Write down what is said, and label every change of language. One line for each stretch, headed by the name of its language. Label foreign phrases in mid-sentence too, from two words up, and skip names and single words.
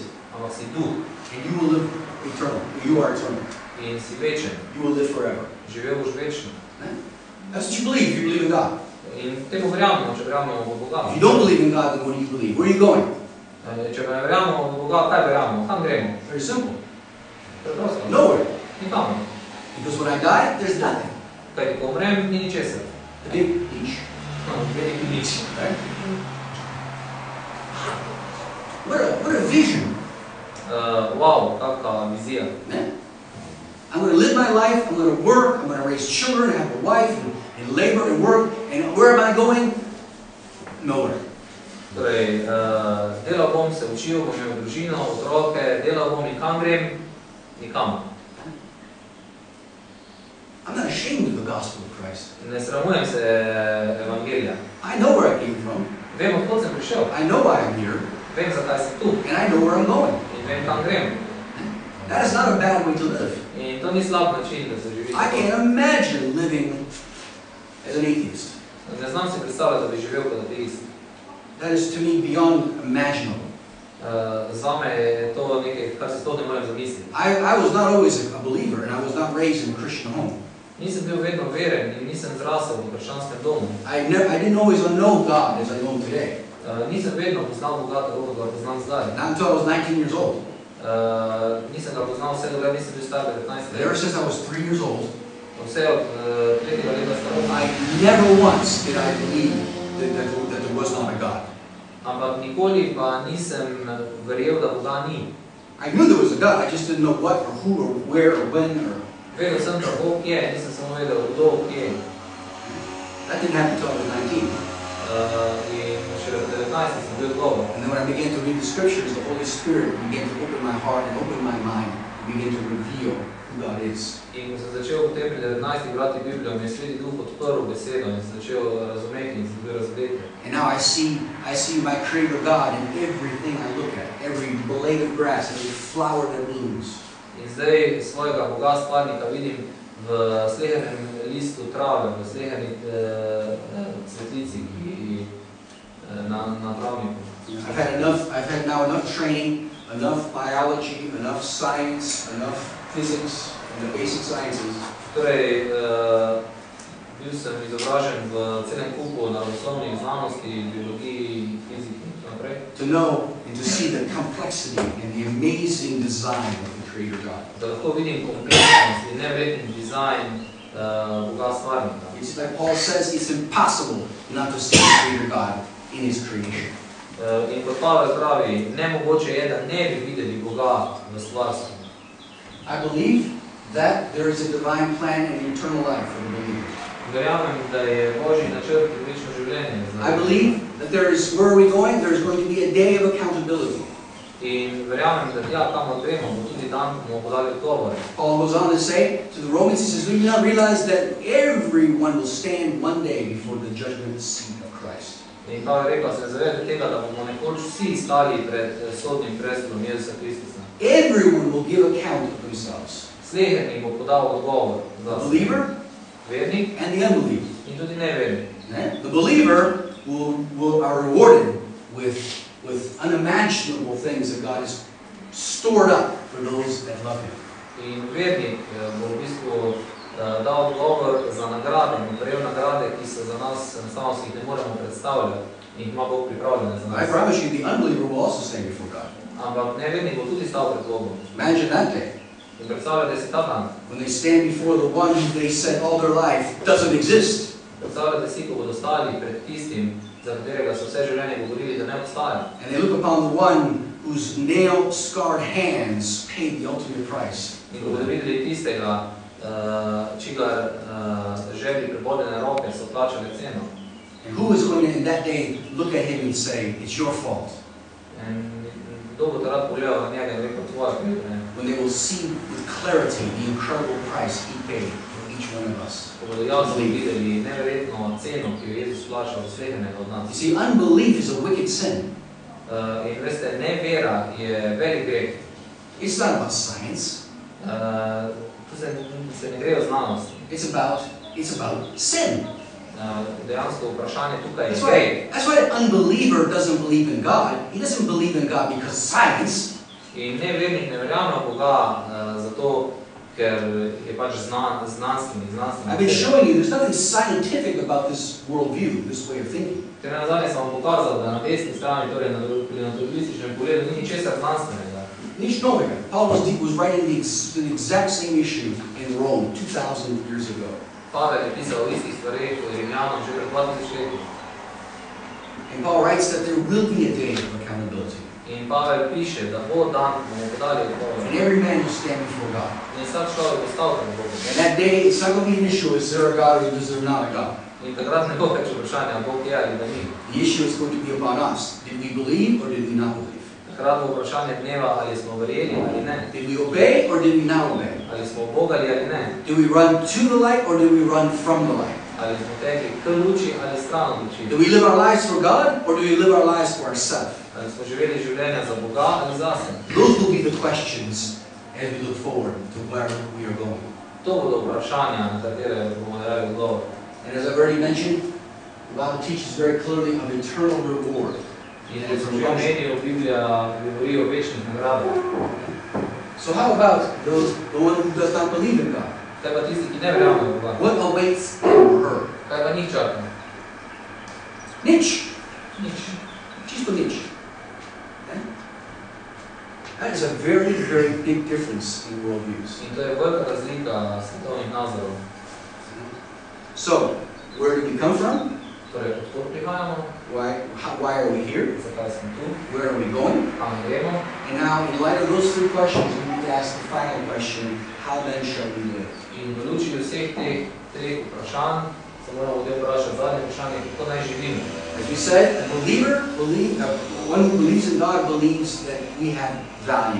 Slovenian: ampak si duh
English: And you will live eternal. You are eternal.
Slovenian: in si večen.
English: You will live forever.
Slovenian: Živel boš večno.
English: That's what you believe if you believe in God.
Slovenian: In temu verjamemo, če verjamemo v Boga.
English: If you don't believe in God, then what do you believe? Where are you going?
Slovenian: Če ne verjamemo v Boga, kaj verjamemo? Kam gremo?
English: Very simple.
Slovenian: Preprosto.
English: Nowhere.
Slovenian: Nikamo.
English: Because when I die, there's nothing.
Slovenian: Kaj ko umrem, ni ničesar.
English: A big beach.
Slovenian: Velik nič.
English: Right? What a vision.
Slovenian: Wow, kakva vizija.
English: Man. I'm going to live my life, I'm going to work, I'm going to raise children, have a wife, and labor and work, and where am I going? Nowhere.
Slovenian: Torej, delal bom, se učil, bom imel družino, otroke, delal bom in kam grem? Nikam.
English: I'm not ashamed of the gospel of Christ.
Slovenian: Ne sramujem se evangelija.
English: I know where I came from.
Slovenian: Vem, odkot sem prišel.
English: I know why I'm here,
Slovenian: Vem, zakaj sem tu.
English: and I know where I'm going.
Slovenian: In vem, kam grem.
English: That is not a bad way to live.
Slovenian: In to ni slab način, da se živi.
English: I can't imagine living as an atheist.
Slovenian: Ne znam si predstavljati, da bi živel kot ateist.
English: That is to me beyond imaginable.
Slovenian: Zame je to nekaj, kar si sploh ne morem zamisliti.
English: I was not always a believer, and I was not raised in a Christian home.
Slovenian: Nisem bil vedno veren in nisem zrasel v krščanskem domu.
English: I didn't always know God as I know him today.
Slovenian: Nisem vedno poznal Boga tako, kot ga poznam zdaj.
English: Not until I was 19 years old.
Slovenian: Nisem ga poznal vse dokler nisem bil star 19 let.
English: Ever since I was 3 years old,
Slovenian: Vse od 3. leta starosti.
English: I never once did I believe that there was not a God.
Slovenian: Ampak nikoli pa nisem verjel, da Boga ni.
English: I knew there was a God, I just didn't know what or who or where or when or...
Slovenian: Vedel sem, da Bog je, nisem samo vedel, kdo je.
English: That didn't happen until I was 19.
Slovenian: In šele v 19 sem bil dobro.
English: And then when I began to read the scriptures, the Holy Spirit began to open my heart and open my mind and began to reveal who God is.
Slovenian: In ko sem začel potem pri 19 brati Biblijo, mi je Sveti Duh odprl besedo in sem začel razumeti in sem bil razgledal.
English: And now I see my Creator God in everything I look at, every blade of grass, every flower that blooms.
Slovenian: In zdaj svojega Boga stvarnika vidim v slehernem listu trave, v sleherni cvetlici, ki na travniku.
English: I've had now enough training, enough biology, enough science, enough physics, and the basic sciences.
Slovenian: Torej, bil sem izobražen v celem kupu naravoslovnih znanosti, biologiji, fiziki in tako naprej.
English: To know and to see the complexity and the amazing design of the Creator God.
Slovenian: Da lahko vidim kompleksnost in neverjetni dizajn Boga stvarnika.
English: It's like Paul says, it's impossible not to see the Creator God in His creation.
Slovenian: In kot Pavel pravi, nemogoče je, da ne bi videli Boga v stvarstvu.
English: I believe that there is a divine plan and eternal life for the believer.
Slovenian: Verjamem, da je Božji načrt in večno življenje.
English: I believe that where are we going? There is going to be a day of accountability.
Slovenian: In verjamem, da tja, kamor gremo, bo tudi dan, ko bomo podali odgovore.
English: Paul goes on to say to the Romans, he says, "Do you not realize that everyone will stand one day before the judgment seat of Christ?"
Slovenian: In Pavel rekel, se zavedate tega, da bomo nekoč vsi stali pred sodnim prestolom Jezusa Kristusa.
English: Everyone will give account of themselves.
Slovenian: Slehernik bo podal odgovor
English: The
Slovenian: za
English: believer
Slovenian: vernik
English: and the unbeliever.
Slovenian: in tudi nevernik.
English: The believer are rewarded with unimaginable things that God has stored up for those that love Him.
Slovenian: In vernik bo v bistvu dal odgovor za nagrade, bo prejel nagrade, ki so za nas, enostavno si jih ne moremo predstavljati in jih ima Bog pripravljene za nas.
English: I promise you, the unbeliever will also stand before God.
Slovenian: Ampak nevernik bo tudi stal pred Bogom.
English: Imagine that day.
Slovenian: In predstavljate si ta dan.
English: When they stand before the one who they said all their life doesn't exist.
Slovenian: Predstavljate si, ko bodo stali pred tistim, za katerega so vse življenje govorili, da ne obstaja.
English: And they look upon the one whose nail-scarred hands paid the ultimate price.
Slovenian: In ko bodo videli tistega, čigar žebri prebodene roke so plačali ceno.
English: And who is going to, in that day, look at him and say, "It's your fault."
Slovenian: In kdo bo takrat pogledal na njega in rekel, tvoja krivda.
English: When they will see with clarity the incredible price He paid for each one of us.
Slovenian: Ko bodo jasno videli neverjetno ceno, ki jo Jezus plačal od slehenega od nas.
English: You see, unbelief is a wicked sin.
Slovenian: In veste, nevera je velik greh.
English: It's not about science.
Slovenian: Tu se ne gre o znanosti.
English: It's about sin.
Slovenian: Dejansko vprašanje tukaj je greh.
English: That's why an unbeliever doesn't believe in God. He doesn't believe in God because science.
Slovenian: In nevernik ne verjame v Boga zato, ker je pač znanstveni.
English: I've been showing you there's nothing scientific about this worldview, this way of thinking.
Slovenian: Ker nazadnje sem vam pokazal, da na desni strani, torej pri naturalističnem pogledu, ni ničesar znanstvenega. Nič novega.
English: Paul was writing the exact same issue in Rome 2,000 years ago.
Slovenian: Pavel je pisal o istih stvareh Rimljanom že pred 2000 leti.
English: And Paul writes that there will be a day of accountability.
Slovenian: In Pavel piše, da bo dan, ko bomo podali odgovor.
English: And every man will stand before God.
Slovenian: In vsak človek bo stal pred Bogom.
English: And that day, it's not going to be an issue, is there a God or is there not a God?
Slovenian: In takrat ne bo več vprašanja, Bog je ali da ni.
English: The issue is going to be upon us. Did we believe or did we not believe?
Slovenian: Takrat bo vprašanje dneva, ali smo verjeli ali ne.
English: Did we obey or did we not obey?
Slovenian: Ali smo ubogali ali ne.
English: Did we run to the light or did we run from the light?
Slovenian: Ali smo tekli k luči ali stran od luči.
English: Do we live our lives for God or do we live our lives for ourselves?
Slovenian: Ali smo živeli življenja za Boga ali zase.
English: Those will be the questions as we look forward to where we are going.
Slovenian: To bodo vprašanja, na katere bomo dali odgovor.
English: And as I've already mentioned, the Bible teaches very clearly of eternal reward.
Slovenian: In kot sem že omenil, Biblija govori o večnih nagradah.
English: So how about the one who does not believe in God?
Slovenian: Kaj pa tisti, ki ne verjamejo v Boga?
English: What awaits him or her?
Slovenian: Kaj pa njih čaka? Nič. Nič. Čisto nič. Okay?
English: That is a very, very big difference in worldviews.
Slovenian: In to je velika razlika svetovnih nazorov.
English: So, where did we come from?
Slovenian: Torej, odkud prihajamo?
English: Why are we here?
Slovenian: Zakaj smo tu?
English: Where are we going?
Slovenian: Kam gremo?
English: And now, in light of those three questions, we need to ask the final question, how then shall we live?
Slovenian: In v luči vseh teh treh vprašanj se moramo potem vprašati zadnje vprašanje, kako naj živimo.
English: As we said, one who believes in God believes that we have value.